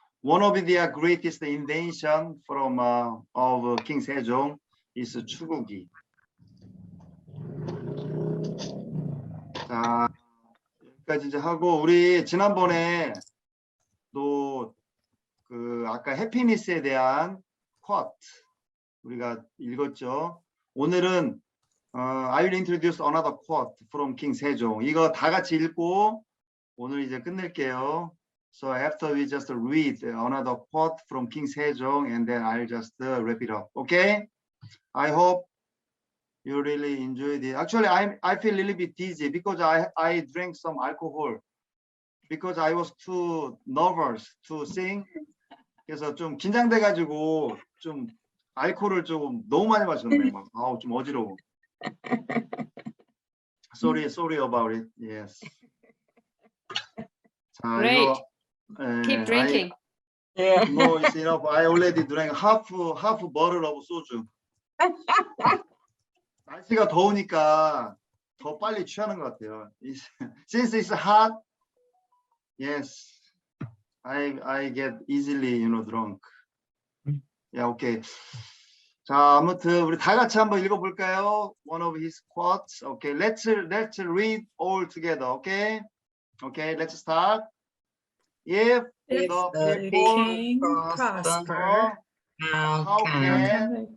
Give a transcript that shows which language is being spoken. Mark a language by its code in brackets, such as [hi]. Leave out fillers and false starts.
[en] one of the greatest invention from of King Sejong is 추구기. [ko] 자, 여기까지 이제 하고 우리 지난번에 또 그 아까 해피니스에 대한 quote 우리가 읽었죠. 오늘은 [en] I will introduce another quote from King Sejong. [ko] 이거 다 같이 읽고 오늘 이제 끝낼게요. [en] So after we just read another quote from King Sejong and then I'll just wrap it up. Okay? I hope you really enjoyed it. Actually, I feel a little bit dizzy because I drank some alcohol because I was too nervous to sing. [ko] 그래서 좀 긴장돼가지고 좀 알코올을 좀 너무 많이 마셨네. 막 아우 좀 어지러워. [en] Sorry about it. Yes. [ko] 자, [en] Great. [ko] 이거, [en] Keep drinking. Yeah. No, it's enough. I already drank half bottle of soju. [ko] 날씨가 더우니까 더 빨리 취하는 것 같아요. [en] Since it's hot, yes, I get easily, drunk. Yeah, okay. [ko] 자, 아무튼 우리 다 같이 한번 읽어볼까요? [en] One of his quotes. Okay, let's read all together. Okay, let's start. If the people prosper, how can